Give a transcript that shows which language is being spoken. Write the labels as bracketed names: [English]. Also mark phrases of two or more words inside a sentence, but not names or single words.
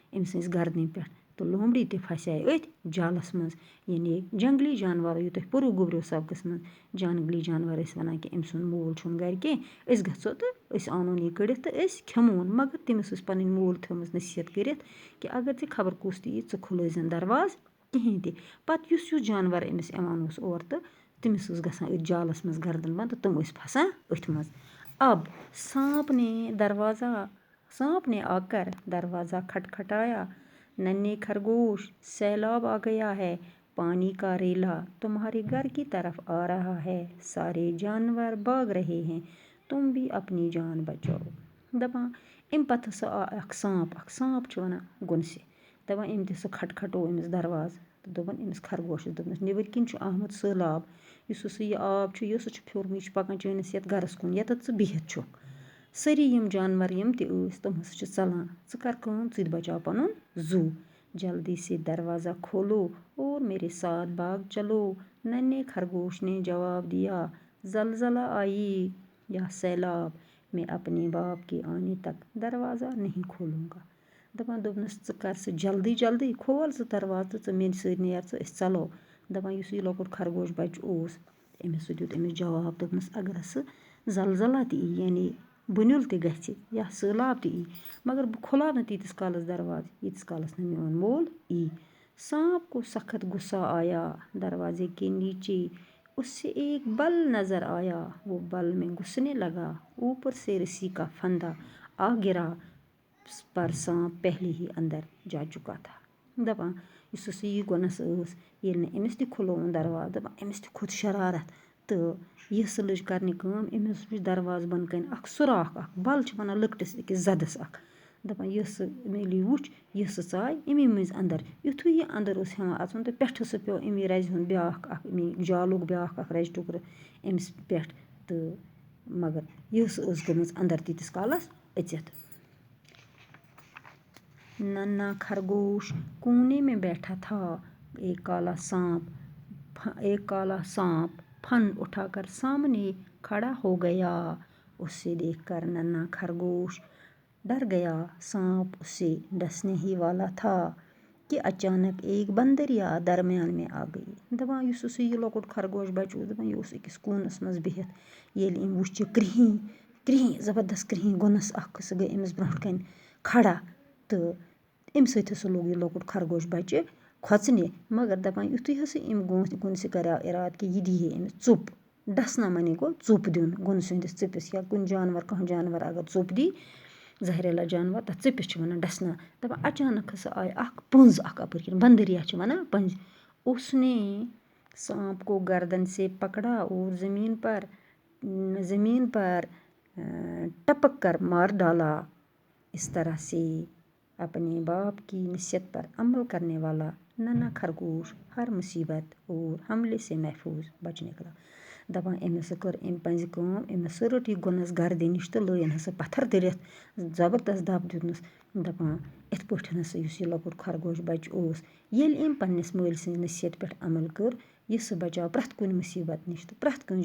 [Kashmiri] سٕنٛزِ گردنہِ پٮ۪ٹھ تہٕ لومڑی تہِ پھسے أتھۍ جالَس منٛز یعنی جنگلی جانوَر یہِ تۄہہِ پوٚرُو گوٚبریو سبقَس منٛز جنگلی جانوَر ٲسۍ وَنان کہِ أمۍ سُنٛد مول چھُنہٕ گَرِ کینٛہہ أسۍ گژھو تہٕ أسۍ اَنون یہِ کٔڑِتھ تہٕ أسۍ کھٮ۪مون مگر تٔمِس ٲس پَنٕنۍ مول تھٲومٕژ نصیحت کٔرِتھ کہِ اگر ژےٚ خبر کُس تہِ یی ژٕ کھُلٲیزٮ۪ن دروازٕ کِہیٖنۍ تہِ پَتہٕ یُس جانوَر أمِس یِوان اوس اورٕ تہٕ تٔمِس ٲس گژھان أتھۍ جالَس منٛز گردن بنٛد تہٕ تِم ٲسۍ پھسان أتھۍ منٛز [Urdu] اب سانپ نے آ کر دروازہ کھٹکھٹایا ننھے خرگوش سیلاب آ گیا ہے پانی کا ریلا تمہارے گھر کی طرف آ رہا ہے سارے جانور بھاگ رہے ہیں تم بھی اپنی جان بچاؤ [Kashmiri] دپان اَمہِ پتہٕ ہسا آو اکھ سانپ چھِ وَنان گۄنسہِ دپان أمۍ تہِ سُہ کھٹکھٹو أمِس دروازٕ تہٕ دوٚپُن أمِس خرگوشَس دوٚپنَس نیٚبٕرۍ کِنۍ چھُ آمُت سہلاب یُس ہسا یہِ آب چھُ یہِ ہسا چھُ پھیوٗرمُت یہِ چھُ پَکان چٲنِس یَتھ گرَس کُن ییٚتٮ۪تھ ژٕ بِہِتھ چھُکھ سٲری یِم جانوَر یِم تہِ ٲسۍ تِم ہسا چھِ ژلان ژٕ کر کٲم ژٕ تہِ بچاو پَنُن زوٗ [Urdu] جلدی سے دروازہ کھولو اور میرے ساتھ بھاگ چلو ننھے خرگوش نے جواب دیا زلزلہ آئی یا سیلاب میں اپنے باپ کے آنے تک دروازہ نہیں کھولوں گا [Kashmiri] دپان دوٚپنَس ژٕ کر سُہ جلدی کھول ژٕ دروازٕ تہٕ ژٕ میٛانہِ سۭتۍ نیر ژٕ أسۍ ژلو دپان یُس یہِ لۄکُٹ خرگوش بچہٕ اوس أمِس سُہ دیُت أمِس جواب دوٚپنَس اگر ہسا زلزلہ تہِ یی یعنی بُنیُل تہِ گژھِ یا سہلاب تہِ یی مگر بہٕ کھُلاو نہٕ تیٖتِس کالس دروازٕ ییٖتِس کالس نہٕ میون مول یی [Urdu] سانپ کو سخت غصہ آیا دروازے کے نیچے اس سے ایک بل نظر آیا وہ بل میں گھسنے لگا اوپر سے رسی کا پھندا آ گرا پر سانپ پہلے ہی اندر جا چکا تھا [Kashmiri] دپان یُس ہسا یہِ گۄنَس ٲس ییٚلہِ نہٕ أمِس تہِ کھُلووُن دروازٕ دپان أمِس تہِ کھوٚت شرارت تہٕ یہِ ہسا لٔج کرنہِ کٲم أمِس وٕچھ دروازٕ بۄنہٕ کَنۍ اکھ سُراخ اکھ بل چھِ وَنان لٔکٹِس أکِس زدس اکھ دپان یہِ ہسا ییٚلہِ یہِ وٕچھ یہِ ہسا ژاے اَمی مٔنٛزۍ اندر یُتھُے یہِ اندر اوس ہٮ۪وان اژُن تہٕ پٮ۪ٹھٕ سُہ پیوٚو اَمی رزِ ہُنٛد بیٛاکھ اکھ اَمی جالُک بیٛاکھ اکھ رزِ ٹُکرٕ أمِس پٮ۪ٹھ تہٕ مگر یہِ ہسا ٲس گٔمٕژ اندر تیٖتِس کالس أژِتھ [Urdu] ننا خرگوش کونے میں بیٹھا تھا ایک کالا سانپ پھن اٹھا کر سامنے کھڑا ہو گیا اسے دیکھ کر ننا خرگوش ڈر گیا سانپ اسے ڈسنے ہی والا تھا کہ اچانک ایک بندریا درمیان میں آ گئی [Kashmiri] دپان یُس ہسا یہِ لۄکُٹ خرگوش بچہٕ اوس دپان یہِ اوس أکِس کوٗنس منٛز بِہِتھ ییٚلہِ أمۍ وُچھ یہِ کرٛہِنۍ زبردست کرٛہِنۍ گۄنَس اکھ سُہ گٔے أمِس برونٛٹھ کَنۍ کھڑا تہٕ اَمہِ سۭتۍ ہسا لوٚگ یہِ لۄکُٹ خرگوش بچہٕ کھۄژنہِ مگر دپان یُتھُے ہسا أمۍ گۄنسہِ کریو اِرادٕ کہِ یہِ دی ہے أمِس ژوٚپ ڈسنا معنی گوٚو ژوٚپ دیُن گۄنسہِ ہٕنٛدِس ژٔپِس یا کُنہِ کانٛہہ جانور اگر ژوٚپ دی زہریلا جانور تتھ ژٔپِس چھِ وَنان ڈسنا دپان اچانک ہسا آیہِ اکھ پٔنٛز اکھ اپٲرۍ کِنۍ بندریا چھِ وَنان پٔنٛزۍ [Urdu] اس نے سانپ کو گردن سے پکڑا اور زمین پر ٹپک کر مار ڈالا اس طرح سے اپنے باپ کی نصیحت پر عمل کرنے والا ننا خرگوش ہر مصیبت اور حملے سے محفوظ بچ نکلا [Kashmiri] دپان أمۍ ہسا کٔر أمۍ پَنٛزِ کٲم أمۍ ہسا رٔٹ یہِ گۄنَس گردِ نِش تہٕ لٲیِن ہسا پتھر دٔرِتھ زبردست دب دیُتنَس دپان یِتھ پٲٹھۍ ہسا یُس یہِ لۄکُٹ خرگوش بچہٕ اوس ییٚلہِ أمۍ پنٛنِس مٲلۍ سٕنٛزِ نصیحت پٮ۪ٹھ عمل کٔر یہِ سُہ بچاو پرٛٮ۪تھ کُنہِ مُصیبت نِش تہٕ پرٛٮ۪تھ کٲنٛسہِ